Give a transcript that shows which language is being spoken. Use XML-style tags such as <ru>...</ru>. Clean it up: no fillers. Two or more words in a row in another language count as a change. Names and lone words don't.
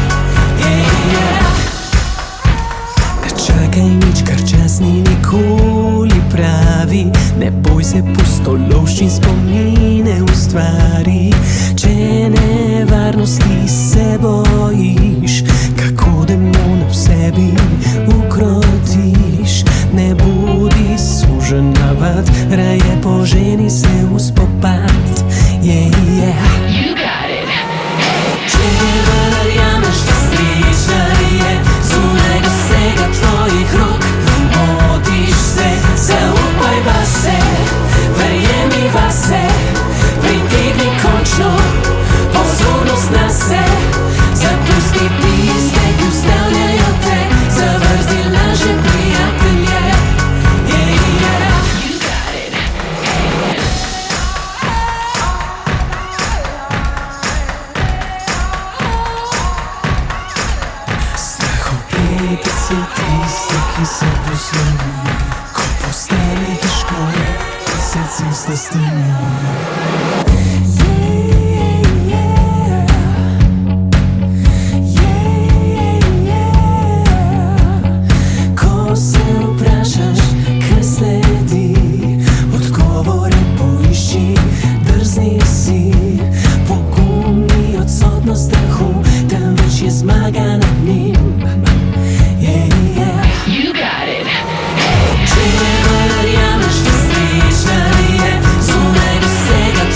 <sl>Ne čakaj nič, kar čas ni nikoli pravi, ne boj se pustolovščin, spomine ustvari. Če nevarnosti se bojiš, kako demone v sebi ukrotiš, ne bodi sužen navad, raje poženi se v spopad.</sl> <en>You got it.</en> <sl>Če verjameš, da sreča je zunaj dosega tvojih rok, motiš se, zaupaj vase, verjemi vase, pritegni končno pozornost na se, zapusti tiste, ki ustavljajo te, zavrzi lažne prijatelje.</sl> <en>You got it.</en> <sl>Strahopete so tiste, ki se poslovi, ko postane težko, ki se cesta strani. Ko se vprašaš, kaj sledi, odgovore poišči, drzni si. Pogum ni odsotnost strahu, temveč je zmaga nad njim.</sl> <en>You got it.</en> <sl>Če verjameš, da sreča je zunaj dosega</sl>